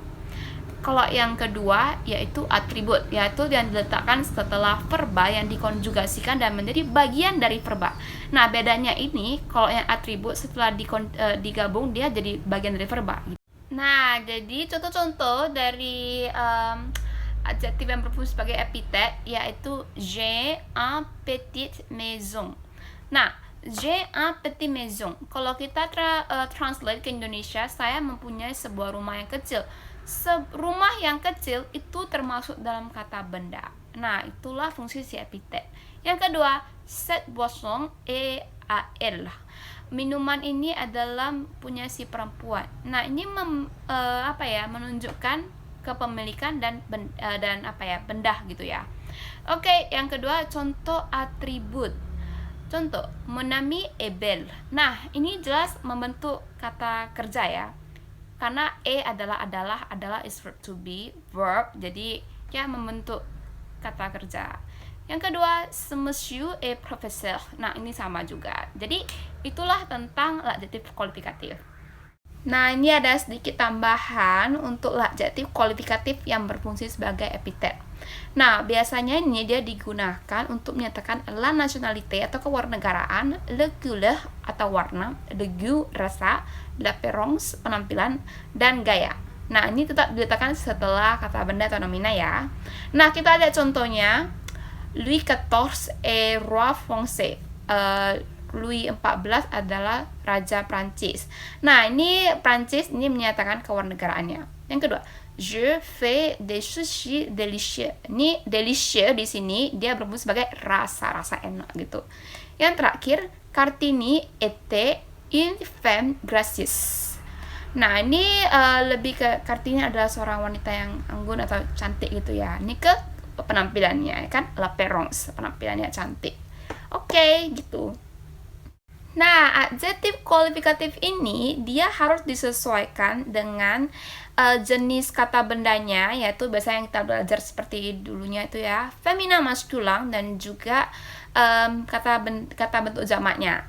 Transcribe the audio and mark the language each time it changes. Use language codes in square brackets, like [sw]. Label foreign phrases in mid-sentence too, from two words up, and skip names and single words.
[id] Kalau yang kedua yaitu atribut, yaitu yang diletakkan setelah verba yang dikonjugasikan dan menjadi bagian dari verba. Nah, bedanya ini kalau yang atribut setelah digabung dia jadi bagian dari verba. Nah, jadi contoh-contoh dari adjektif yang berfungsi sebagai epitet yaitu [fr] j'ai un petite maison. Nah, j'ai un petit maison. [id] Kalau kita translate ke Indonesia, saya mempunyai sebuah rumah yang kecil. Rumah yang kecil itu termasuk dalam kata benda. Nah, itulah fungsi si epitet. Yang kedua, [fr] cette boisson est à elle. [id] Minuman ini adalah punya si perempuan. Nah, ini menunjukkan kepemilikan dan benda gitu ya. Oke, yang kedua contoh atribut. Contoh, [fr] mon ami est belle. [id] Nah, ini jelas membentuk kata kerja ya. karena adalah [en] is verb to be, [id] verb, jadi ya membentuk kata kerja. Yang kedua, [fr] ce monsieur est professeur. [id] Nah, ini sama juga. Jadi, itulah tentang adjektif kualifikatif. Nah, ini ada sedikit tambahan untuk adjektif kualifikatif yang berfungsi sebagai epitet. Nah, biasanya ini dia digunakan untuk menyatakan [fr] la nationalité [id] atau kewarganegaraan, [fr] le couleur [id] atau warna, [fr] le goût [id] rasa, l'apparence penampilan, dan gaya. Nah, ini tetap diletakkan setelah kata benda atau nomina ya. Nah, kita lihat contohnya. [fr] Louis XIV est roi français. [id] Louis XIV adalah raja Prancis. Nah, ini Prancis ini menyatakan kewarganegaraannya. Yang kedua, [fr] je fais des sushis délicieux. [id] Ini délicieux di sini dia berfungsi sebagai rasa enak gitu. Yang terakhir, [fr] Kartini était une femme gracieuse. [id] Nah, ini lebih ke Kartini adalah seorang wanita yang anggun atau cantik gitu ya. Ini ke penampilannya kan, l'apparence, penampilannya cantik. Oke, gitu. Nah, adjektif kualifikatif ini dia harus disesuaikan dengan jenis kata bendanya, yaitu biasanya yang kita belajar seperti dulunya itu ya, femina maskulang dan juga kata bentuk jamaknya.